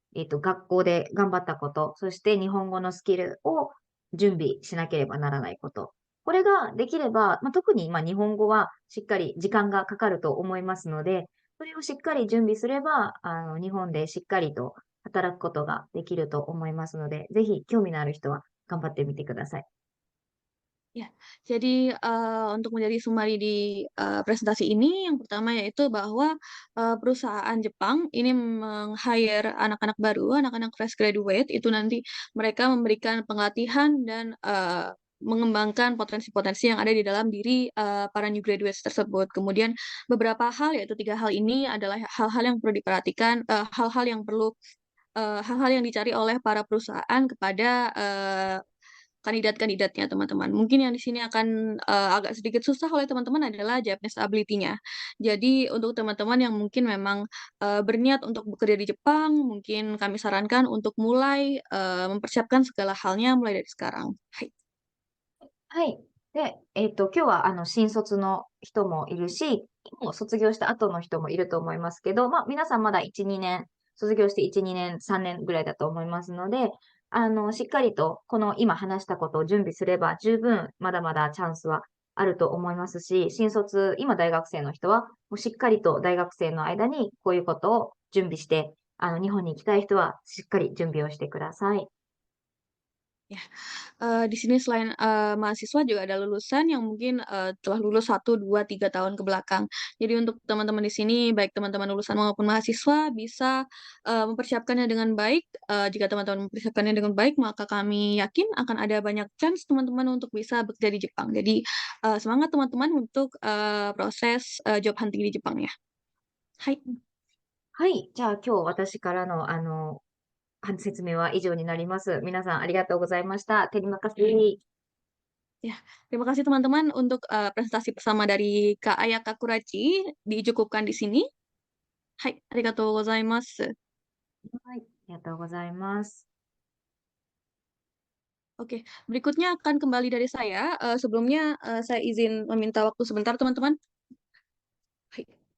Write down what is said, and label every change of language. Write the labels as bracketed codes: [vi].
[ja] 学校で頑張ったこと、そして日本語のスキルを準備しなければならないこと。これができれば、特に日本語はしっかり時間がかかると思いますので、それをしっかり準備すれば、日本でしっかりと働くことができると思いますので、ぜひ興味のある人は頑張ってみてください。 [id] Ya, jadi untuk menjadi sumari di presentasi ini, yang pertama yaitu bahwa perusahaan Jepang ini meng-hire anak-anak baru, anak-anak fresh graduate, itu nanti mereka memberikan pelatihan dan mengembangkan potensi-potensi yang ada di dalam diri para new graduates tersebut. Kemudian beberapa hal, yaitu 3 hal ini adalah hal-hal yang perlu diperhatikan, hal-hal yang perlu hal-hal yang dicari oleh para perusahaan kepada kandidat-kandidatnya, teman-teman. Mungkin yang di sini akan agak sedikit susah oleh teman-teman adalah Japanese ability-nya. Jadi untuk teman-teman yang mungkin memang berniat untuk bekerja di Jepang, mungkin kami sarankan untuk mulai mempersiapkan segala halnya mulai dari sekarang. [ja] Hai. はい。で、今日は新卒の人もいるし、もう卒業した後の人もいると思いますけど、皆さんまだ1、2年、卒業して1、2年、3年ぐらいだと思いますので、しっかりとこの今話したことを準備すれば十分まだまだチャンスはあると思いますし、新卒、今大学生の人は、もうしっかりと大学生の間にこういうことを準備して、日本に行きたい人はしっかり準備をしてください。 [id] Ya, di sini selain mahasiswa juga ada lulusan yang mungkin telah lulus 1, 2, 3 tahun ke belakang. Jadi untuk teman-teman di sini, baik teman-teman lulusan maupun mahasiswa bisa mempersiapkannya dengan baik. Jika teman-teman mempersiapkannya dengan baik, maka kami yakin akan ada banyak chance teman-teman untuk bisa bekerja di Jepang. Jadi semangat teman-teman untuk proses job hunting di Jepang ya. Hai. [ja] はい。じゃあ今日私からの説明は以上になります。皆さんありがとうございました。 [id] テリマカス。 Ya, terima kasih teman-teman untuk presentasi bersama dari Kak Ayaka Kurachi. Dicukupkan di sini. Hai, [ja] arigatou gozaimasu. はい。ありがとうございます。 [id] Oke, berikutnya akan kembali dari saya. Sebelumnya saya izin meminta waktu sebentar, teman-teman. Hai.